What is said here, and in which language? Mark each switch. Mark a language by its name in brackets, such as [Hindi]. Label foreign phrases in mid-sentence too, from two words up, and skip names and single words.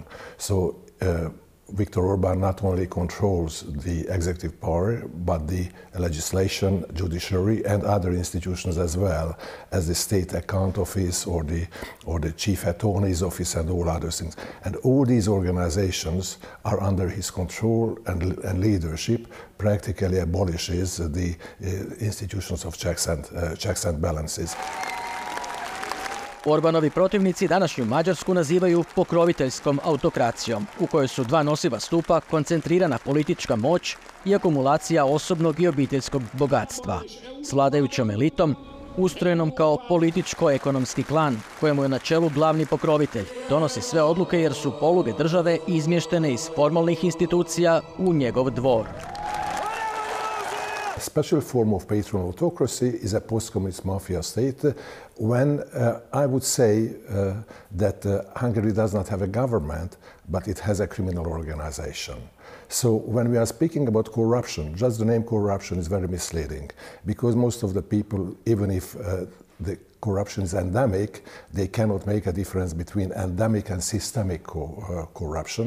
[English] So Viktor Orban not only controls the executive power, but the legislation, judiciary, and other institutions as well, as the state account office or the chief attorney's office and all other things. And all these organizations are under his control and leadership, practically abolishes the institutions of checks and balances. [Croatian] Orbanovi protivnici današnju Mađarsku nazivaju pokroviteljskom autokracijom, u kojoj su dva nosiva stupa koncentrirana politička moć i akumulacija osobnog i obiteljskog bogatstva, s vladajućom elitom, ustrojenom kao političko-ekonomski klan, kojemu je na čelu glavni pokrovitelj, donosi sve odluke jer su poluge države izmještene iz formalnih institucija u njegov dvor. [English] A special form of patron autocracy is a post-communist mafia state when I would say that Hungary does not have a government, but it has a criminal organization. So when we are speaking about corruption, just the name corruption is very misleading because most of the people, even if the corruption is endemic, they cannot make a difference between endemic and systemic corruption.